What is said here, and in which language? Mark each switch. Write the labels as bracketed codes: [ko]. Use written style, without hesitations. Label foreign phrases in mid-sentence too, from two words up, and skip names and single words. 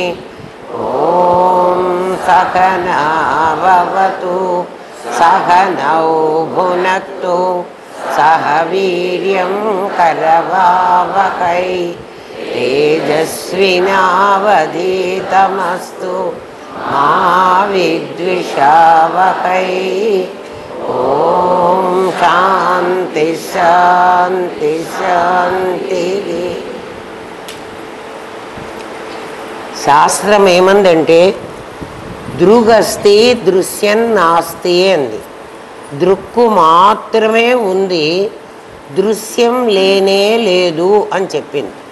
[sa] ॐ सहना भवतु सहनौ भुनक्तु सह वीर्यं करवावहै तेजस्विनावधीतमस्तु मा विद्विषावहै। ॐ शान्ति शान्ति शान्तिः। [te] శాస్త్రం ఏమందంటే [sa] దృగస్తి దృశ్యం నాస్తి [te] అంది. దృక్కు మాత్రమే ఉంది, దృశ్యం లేనే లేదు అని చెప్పింది.